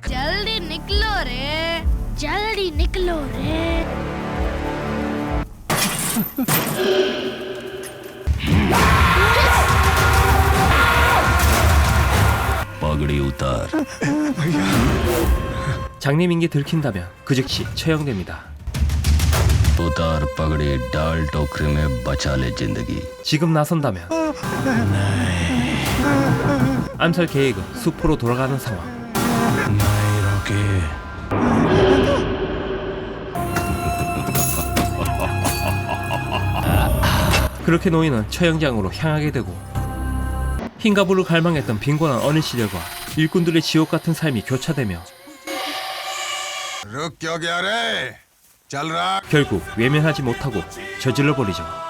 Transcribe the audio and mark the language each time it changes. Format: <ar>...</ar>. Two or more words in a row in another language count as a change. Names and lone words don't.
<hi>जल्दी निकलो रे, जल्दी निकलो रे। पगड़ी उतार</hi> <ko>장님인 게 들킨다면 그 즉시 처형됩니다.</ko> <hi>उतार पगड़ी डाल टोकरी में बचा ले जिंदगी</hi> <ko>지금 나선다면 암살 계획은 수포로 돌아가는 상황.</ko> <hi>नहीं रोके</hi> <ko>그렇게 노인은 처형장으로 향하게 되고 흰가부를 갈망했던 빈곤한 어린 시절과 일꾼들의 지옥 같은 삶이 교차되며</ko> <hi>रुक क्यों गया रे चल रहा</hi> <ko>결국 외면하지 못하고 저질러 버리죠.</ko>